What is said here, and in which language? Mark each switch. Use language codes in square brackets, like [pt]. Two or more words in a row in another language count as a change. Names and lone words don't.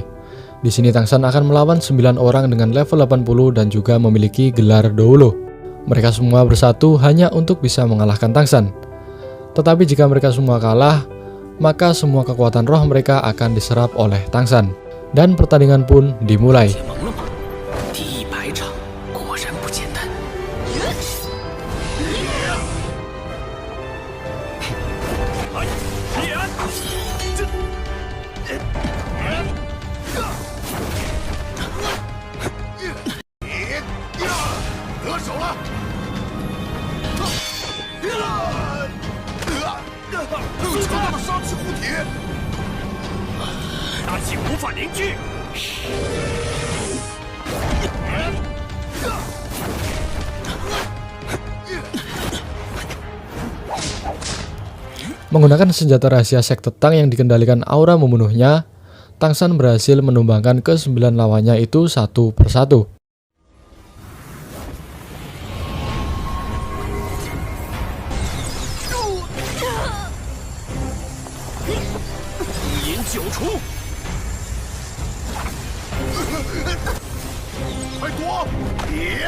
[id] Di sini Tang San akan melawan 9 orang dengan level 80 dan juga memiliki gelar Doulo. Mereka semua bersatu hanya untuk bisa mengalahkan Tang San. Tetapi jika mereka semua kalah, maka semua kekuatan roh mereka akan diserap oleh Tang San. Dan pertandingan pun dimulai. [zh] 果然不简单。得手了！强大的杀气护体，大气无法凝聚。 [id] Menggunakan senjata rahasia sekte Tang yang dikendalikan aura membunuhnya, Tang San berhasil menumbangkan ke-9 lawannya itu satu persatu. [zh] 九出，快躲！别！